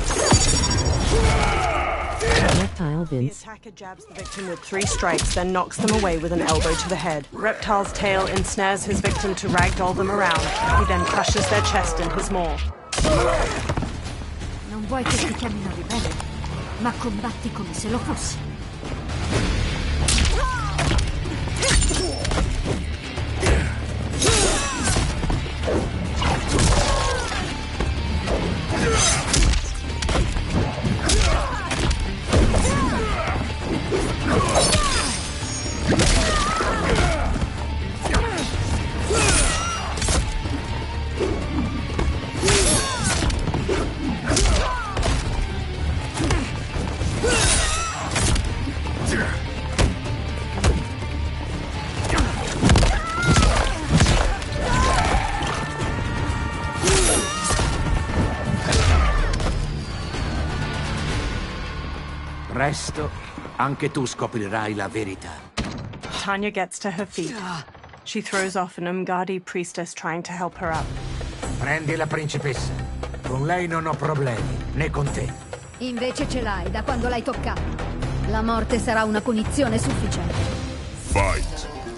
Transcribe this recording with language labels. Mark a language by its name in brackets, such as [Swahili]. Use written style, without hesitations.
[English] The attacker jabs the victim with 3 strikes, then knocks them away with an elbow to the head. Reptile's tail ensnares his victim to ragdoll them around. He then crushes their chest in his maw. [Italian] Non vuoi che ti chiamino ribelle, ma combatti come se lo fossi. Presto, anche tu scoprirai la verità. [English] Tanya gets to her feet. She throws off an Umgadi priestess trying to help her up. [Italian] Prendi la principessa. Con lei non ho problemi, né con te. Invece ce l'hai da quando l'hai toccata. La morte sarà una punizione sufficiente. [English] Fight!